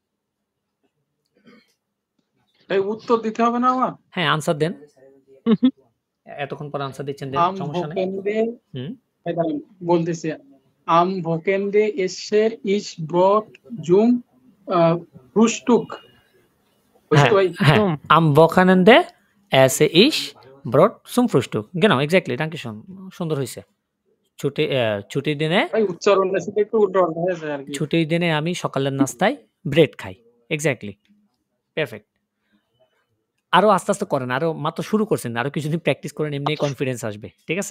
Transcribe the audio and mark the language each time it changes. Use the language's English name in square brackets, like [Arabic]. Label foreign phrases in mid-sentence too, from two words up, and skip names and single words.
[Bangla] ভাই উত্তর দিতে হবে না আমার? হ্যাঁ, আনসার দেন, এতক্ষণ পর আনসার দিচ্ছেন, দেন, আম সমস্যা নেই। [German] ভোকেন্ডে [Bangla] হুম, ভাই দাঁড়ান, বলতেছি। [German] am Wochenende esse ich Brot zum Frühstück. [Bangla] হ্যাঁ, ভাই হ্যাঁ, হুম। [German] am Wochenende esse ich Brot zum Frühstück, genau, exactly, danke schön, [Bangla] সুন্দর হয়েছে। ছুটির দিনে, ভাই উচ্চারণের সাথে একটু উল্টো হয়ে যায় আর কি। ছুটির দিনে আমি সকালের নাস্তায় ব্রেড খাই, এক্স্যাক্টলি, পারফেক্ট। আরো আস্তে আস্তে করেন, আরো মাত্র শুরু করছেন, আরো কিছুদিন প্র্যাকটিস করেন, এমনি কনফিডেন্স আসবে, ঠিক আছে?